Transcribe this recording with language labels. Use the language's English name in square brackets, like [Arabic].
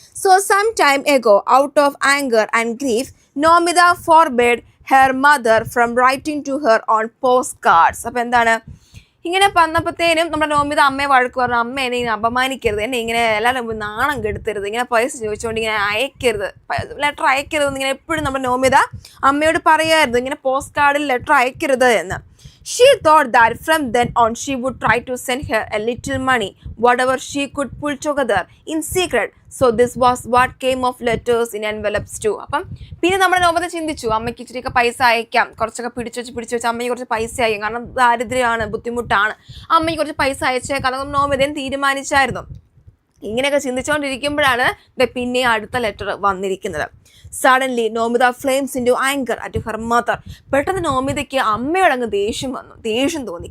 [English] So some time ago out of anger and grief Nomita forbade her mother from writing to her on post cards. [Malayalam] അപ്പോൾ എന്താണ് ഇങ്ങനെ വന്നപ്പോഴത്തേനും നമ്മുടെ നോമിത അമ്മയെ വഴക്ക് പറഞ്ഞു, അമ്മ എന്നെ ഇങ്ങനെ അപമാനിക്കരുത്, എന്നെ ഇങ്ങനെ എല്ലാവരും നാണം കെടുത്തരുത്, ഇങ്ങനെ പൈസ ചോദിച്ചുകൊണ്ട് ഇങ്ങനെ അയക്കരുത്, ലെറ്റർ അയക്കരുത് എന്നിങ്ങനെ എപ്പോഴും നമ്മുടെ നോമിത അമ്മയോട് പറയുമായിരുന്നു, ഇങ്ങനെ പോസ്റ്റ് കാർഡിൽ ലെറ്റർ അയക്കരുത് എന്ന്. [English] She thought that from then on she would try to send her a little money, whatever she could pull together in secret. So this was what came of letters in envelopes too. [Malayalam] അപ്പം പിന്നെ നമ്മുടെ നോമിത ചിന്തിച്ചു, അമ്മയ്ക്ക് ഇച്ചിരിയൊക്കെ പൈസ അയക്കാം, കുറച്ചൊക്കെ പിടിച്ചു വെച്ച് അമ്മയ്ക്ക് കുറച്ച് പൈസ അയക്കാം, കാരണം ദാരിദ്ര്യമാണ്, ബുദ്ധിമുട്ടാണ്, അമ്മയ്ക്ക് കുറച്ച് പൈസ അയച്ചേക്കാം, അതൊന്നും നോമിതയും തീരുമാനിച്ചായിരുന്നു. ഇങ്ങനെയൊക്കെ ചിന്തിച്ചുകൊണ്ടിരിക്കുമ്പോഴാണ് പിന്നെ അടുത്ത ലെറ്റർ വന്നിരിക്കുന്നത്. [English] Suddenly Nomita flames into anger at her mother. [Malayalam] പെട്ടെന്ന് നോമിതയ്ക്ക് അമ്മയോട് അങ്ങ് ദേഷ്യം തോന്നി.